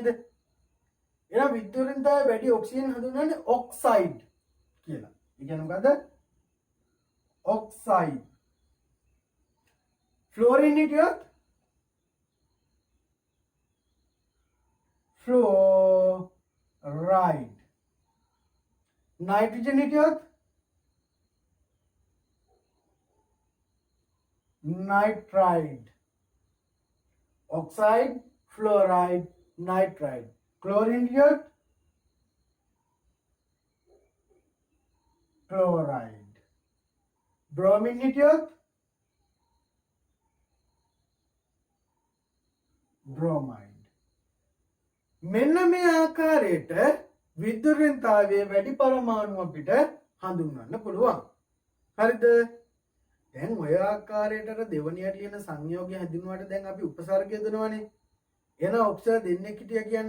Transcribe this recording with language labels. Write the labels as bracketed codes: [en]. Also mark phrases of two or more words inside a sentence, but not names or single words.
[si] එහෙනම් විද්‍යුත්රින්තාවේ වැඩි ඔක්සිජන් හඳුන්වන්නේ ඔක්සයිඩ් කියලා. ඒ කියන්නේ මොකද්ද? ඔක්සයිඩ්. ෆ්ලෝරින් හිටියොත් ෆ්ලෝරයිඩ්. නයිට්‍රජන් හිටියොත් නයිට්‍රයිඩ්. ඔක්සයිඩ් ෆ්ලෝරයිඩ් නයිට්‍රයිඩ්. ක්ලෝරීන් හිටියොත් ක්ලෝරයිඩ්. බ්‍රෝමීන් හිටියොත් බ්‍රෝමයිඩ්. මෙන්න මේ ආකාරයට විද්‍යුත්රින්තාවයේ වැඩි පරමාණු අපිට හඳුන්වන්න පුළුවන්. හරිද? දැන් ඔය ආකාරයට අර දෙවනියට ලියන සංයෝගය හැදිනුවාට දැන් අපි උපසර්ගය දෙනවනේ. එහෙනම් ඔක්සිජන් දෙන්නෙක් හිටියා කියන්න.